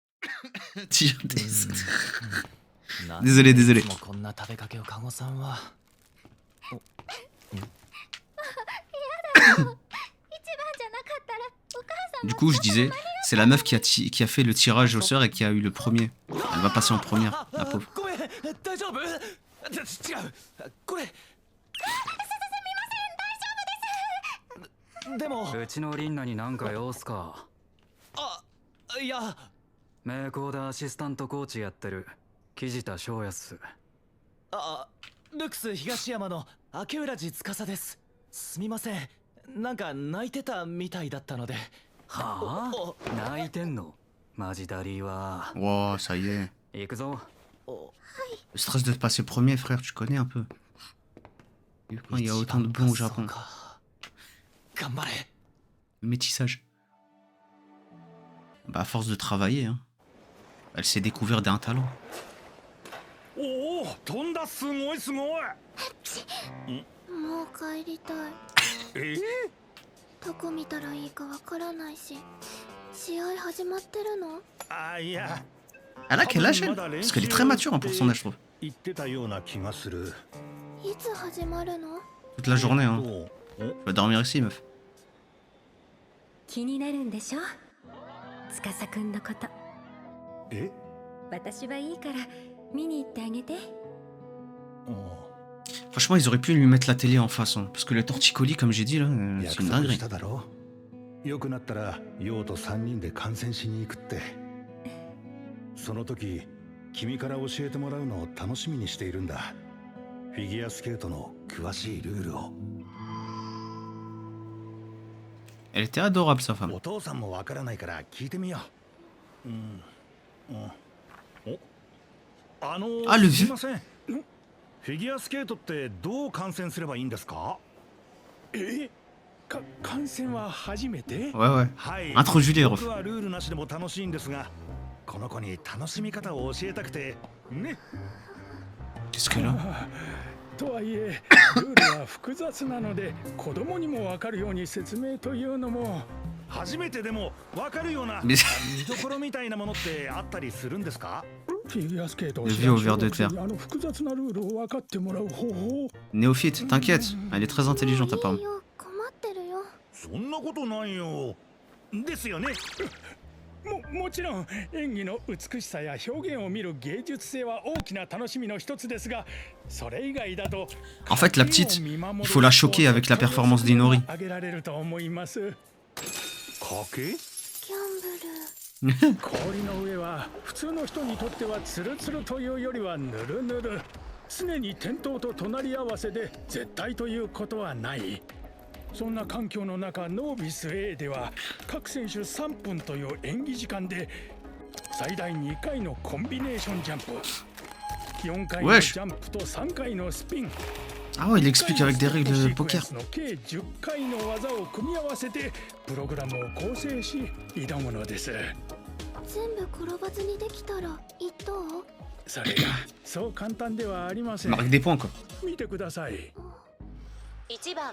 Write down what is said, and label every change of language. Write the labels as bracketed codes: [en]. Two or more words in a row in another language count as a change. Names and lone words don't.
[fr] Désolé. Du coup, je disais, c'est la meuf qui a fait le tirage au sort et qui a eu le premier. Elle va passer en première, la pauvre. [ja] でもうちのリンナに何か用すか。いや名工でアシスタントコーチやってる木地翔也っす。ルクス東山の明浦寺司です。すみません、なんか泣いてたみたいだったので。はあ、泣いてんのマジダリーは。 [fr] Wow, ça y est. [ja] 行くぞ。 [fr] Le stress de passer premier, frère, tu connais un peu. Il y a autant de bons au Japon. Le métissage. Bah, à force de travailler, hein. Elle s'est découverte d'un talent. [ja] Oh, 飛んだすごいすごい。もう帰りたい。どこ見たらいいかわからないし、試合始まってるの？あ、いや。 [fr] Elle a quel âge elle? Parce qu'elle est très mature hein, pour son âge, je trouve. [ja] 言ってたような気がする。いつ始まるの？ [fr] Toute la journée, hein. Tu vas dormir ici, meuf. [ja] 気になるんでしょ？司くんのこと。え？私はいいから見に行ってあげて。 [fr] Franchement, ils auraient pu lui mettre la télé en face, hein, parce que le torticolis, comme j'ai dit là, c'est une dinguerie. [ja] よくなったらヨウと3人で観戦しに行くって。その時君から教えてもらうのを楽しみにしているんだ。フィギュアスケートの詳しいルールを。 [fr] Elle était adorable, sa femme. [ja] お父さんもわからないから聞いてみよう。あ、le すいません。フィギュアスケートってどう観戦すればいいんですか？観戦は初めて？ [fr] Ouais. [ja] はい。 [fr] Introduis-les, [ja] 僕はルールなしでも楽しいんですが、この子に楽しみ方を教えたくてね。 [fr] Qu'est-ce qu'elle a? [ja] とはいえルールは複雑なので子供にも分かるように説明というのも。初めてでも分かるような [fr] Mais [ja] 見どころみたいなものってあったりするんですか？フィギュアスケートを [fr] Le vieux au verre de terre. [ja] 複雑なルールを分かってもらう方法。 [fr] Néophyte, t'inquiète, elle est très intelligente apparemment. [ja] いいよ、困ってるよ。そんなことないよ。ですよね。もちろん演技の美しさや表現を見る芸術性は大きな楽しみの一つですが、それ以外だと [fr] En fait, la petite, il faut la choquer avec la performance d'Inori. [ja] 挙げられると思います。賭け？ギャンブル。氷の上は普通の人にとってはツルツルというよりはヌルヌル。常に転倒と隣り合わせで絶対ということはない。そんな環境の中、ノービス A では各選手3分という演技時間で最大2回のコンビネーションジャンプ、4回のジャンプと3回のスピン。 [fr] Ah ouais, il explique avec des règles de poker. [ja] 計10回の技を組み合わせてプログラムを構成し挑むのです。全部転ばずにできたら一等？それがそう簡単ではありません。 [fr] Marque des points quoi. [ja] 見てください。 1番